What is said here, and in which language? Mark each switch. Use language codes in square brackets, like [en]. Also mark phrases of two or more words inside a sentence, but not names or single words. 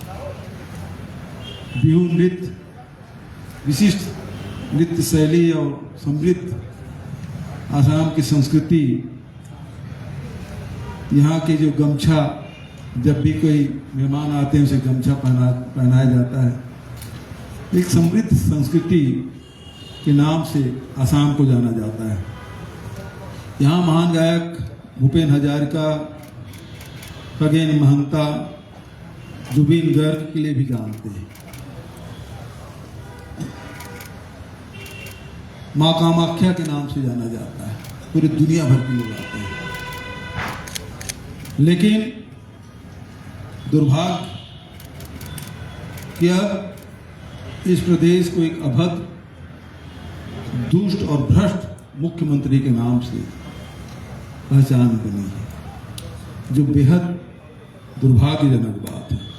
[hi] बिहू नृत्य, विशिष्ट नृत्य शैली और समृद्ध आसाम की संस्कृति, यहाँ के जो गमछा, जब भी कोई मेहमान आते हैं उसे गमछा पहनाया जाता है, एक समृद्ध संस्कृति के नाम से आसाम को जाना जाता है। यहाँ महान गायक भूपेन हजारिका, खगेन महंता, जुबिन गर्ग के लिए भी जानते हैं। माँ कामाख्या के नाम से जाना जाता है, पूरी दुनिया भर के लोग आते हैं। लेकिन दुर्भाग्य कि अब इस प्रदेश को एक अभद्र, दुष्ट और भ्रष्ट मुख्यमंत्री के नाम से पहचान बनी है, जो बेहद दुर्भाग्यजनक बात है।